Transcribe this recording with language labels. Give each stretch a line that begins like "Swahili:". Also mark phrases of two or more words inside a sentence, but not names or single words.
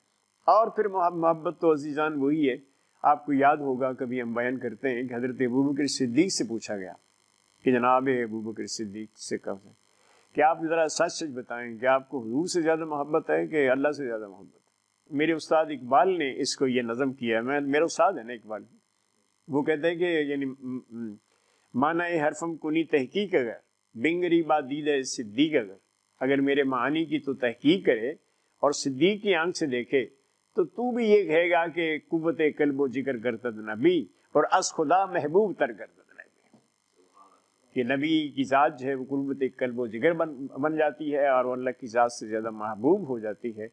Urdu: اور پھر محبت تو عزیزان وہی ہے, آپ کو یاد ہوگا کبھی ہم بیان کرتے ہیں کہ حضرت ابوبکر صدیق سے پوچھا گیا کہ جناب ابوبکر صدیق سے کہا کہ آپ ذرا سچ سچ بتائیں کہ آپ کو حضور سے زیادہ محبت ہے کہ اللہ سے زیادہ محبت ہے. میرے استاد اقبال نے اس کو یہ نظم کیا ہے, میرا استاد ہے نا اقبال, وہ کہتے ہیں کہ یعنی
Persian: معنی حرفم کنی تحقیق اگر بنگری با دید صدیق اگر
Urdu: میرے معانی کی تو تحقیق کرے اور صدیق کی آنکھ سے دیکھے تو بھی یہ کہے گا کہ
Persian: قوت قلب و جگر کرتد نبی اور از خدا محبوب تر کرتد نبی,
Urdu: کہ نبی کی ذات جو ہے وہ قوت قلب و جگر بن جاتی ہے اور وہ اللہ کی ذات سے زیادہ محبوب ہو جاتی ہے.